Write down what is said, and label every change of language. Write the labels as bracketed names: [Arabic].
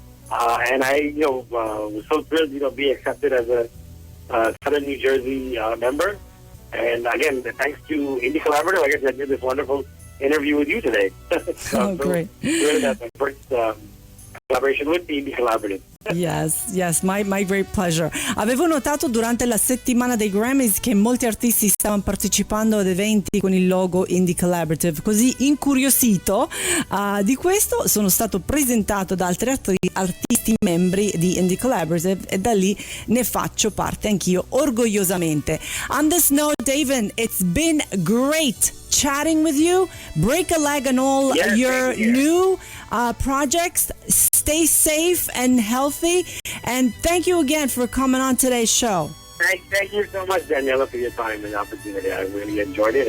[English] And I, was so thrilled, be accepted as a Southern New Jersey member. And again, thanks to Indie Collaborative, I guess I did this wonderful interview with you today. Great. Really, that's my first collaboration with the Indie Collaborative. Yes, my great pleasure. [Italian] Avevo notato durante la settimana dei Grammys che molti artisti stavano partecipando ad eventi con il logo Indie Collaborative, così incuriosito di questo sono stato presentato da altri artisti membri di Indie Collaborative e da lì ne faccio parte anch'io orgogliosamente. [English] On this note, David, it's been great chatting with you. Break a leg on all your new projects. Stay safe and healthy, and thank you again for coming on today's show. Thank you so much, Daniela, for your time and opportunity. I really enjoyed it.